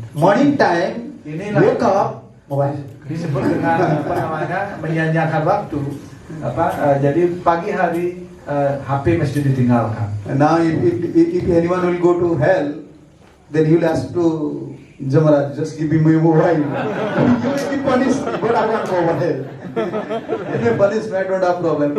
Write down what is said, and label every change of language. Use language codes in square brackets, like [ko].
[en] Morning time, wake up, mobile. [id] Disebut dengan menyia-nyiakan waktu. Jadi pagi hari HP mesti ditinggalkan. [en] And now if anyone will go to hell, then he will ask to Jamaraj, just give me my mobile. You will be punished, but I want mobile. If you punish me, I don't have problem.